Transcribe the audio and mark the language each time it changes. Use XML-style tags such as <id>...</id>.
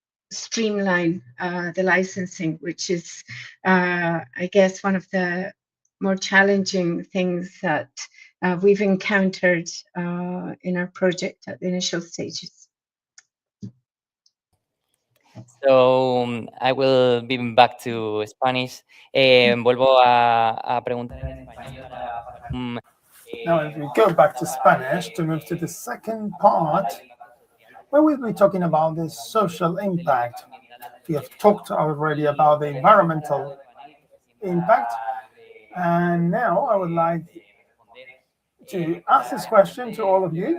<en>streamline the licensing, which is, I guess, one of the more challenging things that we've encountered in our project at the initial stages. So I will be back to Spanish.</en> <es>Vuelvo a preguntar en español.</es> <en>Now, if we go back to Spanish to move to the second part, where we'll be talking about the social impact. We have talked already about the environmental impact, and now I would like to ask this question to all of you.</en>